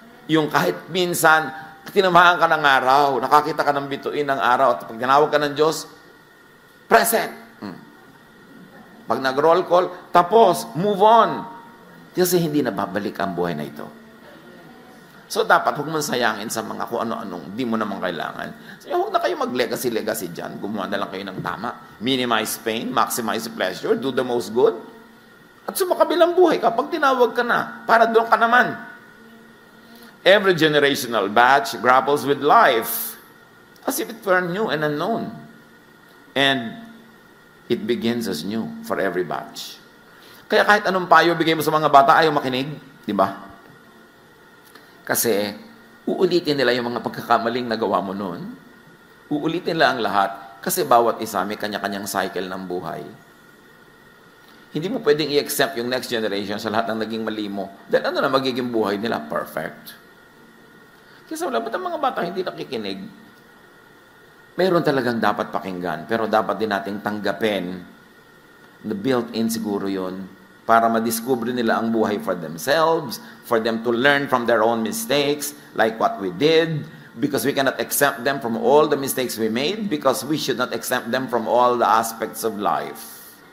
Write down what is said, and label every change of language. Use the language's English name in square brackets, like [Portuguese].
[Filipino] Yung kahit minsan, tinamahan ka ng araw, nakakita ka ng bituin ng araw, at pag tinawag ka ng Diyos, present. Pag nag-roll call, tapos, move on. Kasi hindi na babalik ang buhay na ito. So, dapat huwag mong sayangin sa mga kung ano-anong di mo naman kailangan. So, huwag na kayo mag-legacy dyan. Gumawa na lang kayo ng tama. [English] Minimize pain, maximize pleasure, do the most good. [Filipino] At sumakabilang buhay ka, pag tinawag ka na, para doon ka naman. [English] Every generational batch grapples with life as if it were new and unknown. And it begins as new for every batch. [Filipino] Kaya kahit anong payo bigay mo sa mga bata, ayaw makinig. Di ba? Kasi uulitin nila yung mga pagkakamaling nagawa mo noon. Uulitin nila ang lahat. Kasi bawat isa may kanya-kanyang cycle ng buhay. Hindi mo pwedeng i-accept yung [English] next generation [Filipino] sa lahat ng naging mali mo. Dahil ano na magiging buhay nila? Perfect. Kasi wala, ba't ang mga bata hindi nakikinig? Mayroon talagang dapat pakinggan, pero dapat din nating tanggapin na built-in siguro yun para madiscover nila ang buhay [English] for themselves, for them to learn from their own mistakes, like what we did, because we cannot exempt them from all the mistakes we made, because we should not exempt them from all the aspects of life.